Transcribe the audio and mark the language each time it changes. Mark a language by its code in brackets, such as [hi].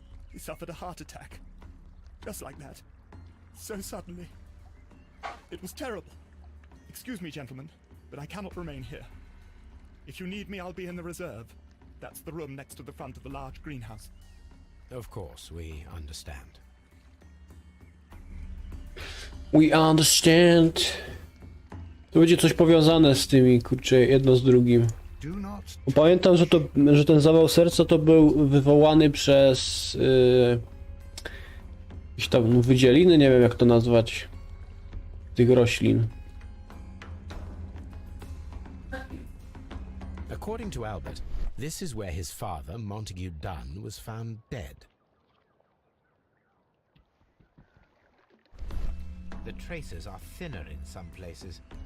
[en] He suffered a heart attack. Just like that. So suddenly. It was terrible. Excuse me, gentlemen, but I cannot remain here. If you need me, I'll be in the reserve. That's the room next to the front of the large greenhouse. Of course, we understand. We understand. [pl] To będzie coś powiązane z tymi, kurczę, jedno z drugim. [en] Do not... [pl] Bo pamiętam, że ten zawał serca to był wywołany przez jakieś tam wydzieliny, nie wiem jak to nazwać, tych roślin. [en] According to Albert, this is where his father, Montague Dunn, was found dead. The traces are thinner in some places.